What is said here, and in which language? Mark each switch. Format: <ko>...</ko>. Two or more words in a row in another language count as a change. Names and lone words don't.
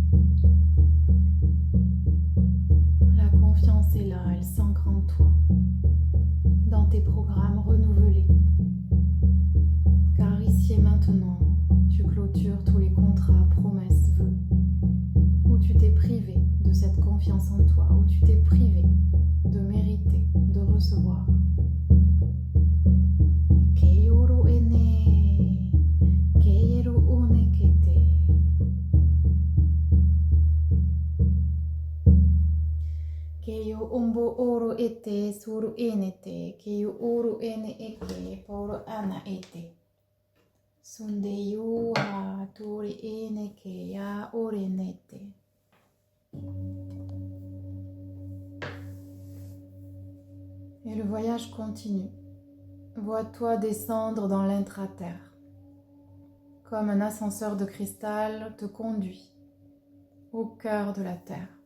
<fr>La confiance est là, elle s'ancre en toi, dans tes programmes renouvelés. Car ici et maintenant, tu clôtures tous les contrats, promesses, vœux, où tu t'es privé de cette confiance en toi, où tu t'es privé de mériter, de recevoir. Keio ombo oro ete suru enete, keio oro ene eke poro ana ete. Sundeyu ha tori ene ke ya orenete. Et le voyage continue. Vois-toi descendre dans l'intra-terre. Comme un ascenseur de cristal te conduit au cœur de la terre.</fr>